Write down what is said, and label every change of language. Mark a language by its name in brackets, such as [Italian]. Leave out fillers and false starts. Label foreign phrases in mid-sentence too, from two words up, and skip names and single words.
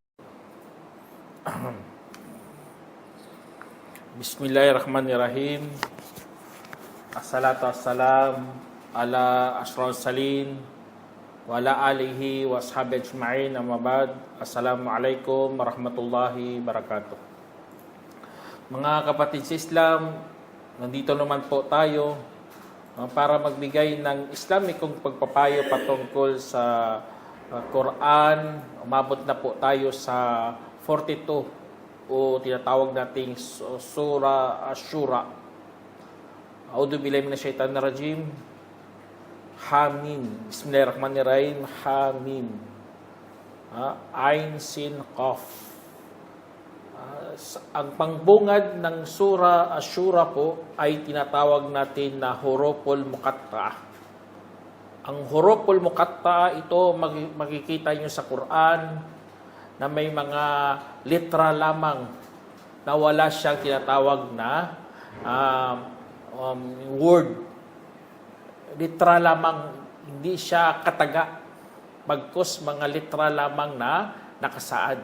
[Arabic] بسم الله الرحمن الرحيم. الصلاة والسلام على أشرف المرسلين وعلى آله وأصحابه أجمعين أما بعد. السلام عليكم ورحمة الله وبركاته. [Filipino] Mga kapatid sa Islam, nandito naman po tayo para magbigay ng Islamikong pagpapayo patungkol sa Quran. Umabot na po tayo sa 42 o tinatawag nating Surah Ash-Shura. [Arabic] أعوذ بالله من الشيطان الرجيم. حم. بسم الله الرحمن الرحيم. حم عسق. [Filipino] Ang pangbungad ng Surah Ash-Shura po ay tinatawag natin na [Arabic] الحروف المقطعة. [Filipino] Ang [Arabic] الحروف المقطعة [Filipino] ito makikita nyo sa Quran na may mga litra lamang na wala siyang tinatawag na word. Litra lamang, hindi siya kataga. Bagkus mga litra lamang na nakasaad.